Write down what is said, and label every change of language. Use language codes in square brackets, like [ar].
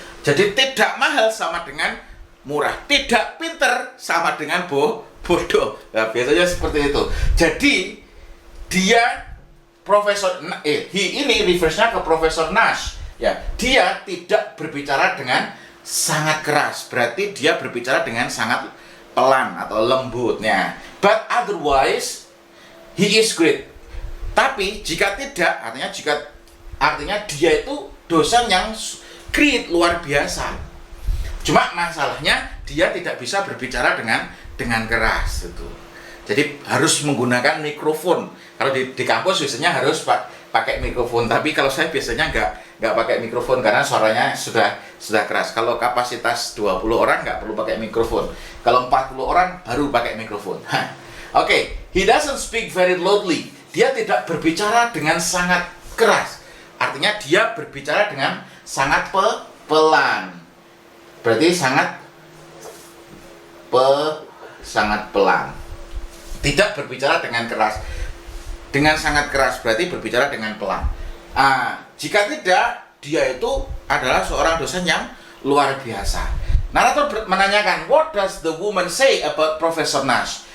[id] Jadi, tidak mahal sama dengan murah. Tidak pinter sama dengan bodoh. Nah, biasanya seperti itu. Jadi, dia Profesor ini reverse-nya ke Profesor Nash. Ya, dia tidak berbicara dengan sangat keras. Berarti dia berbicara dengan sangat pelan atau lembutnya. [en] But otherwise, he is great. [id] Tapi jika tidak, artinya dia itu dosen yang great, luar biasa. Cuma masalahnya dia tidak bisa berbicara dengan keras itu. Jadi harus menggunakan mikrofon. Kalau di kampus biasanya harus pakai mikrofon. Tapi kalau saya biasanya nggak pakai mikrofon karena suaranya sudah keras. Kalau kapasitas 20 orang nggak perlu pakai mikrofon. Kalau 40 orang baru pakai mikrofon. [en] Oke, he doesn't speak very loudly. [id] Dia tidak berbicara dengan sangat keras. Artinya dia berbicara dengan sangat pelan. Berarti sangat pelan. Tidak berbicara dengan keras. Dengan sangat keras berarti berbicara dengan pelan. Jika tidak, dia itu adalah seorang dosen yang luar biasa. Narator menanyakan, [en] what does the woman say about Professor Nash?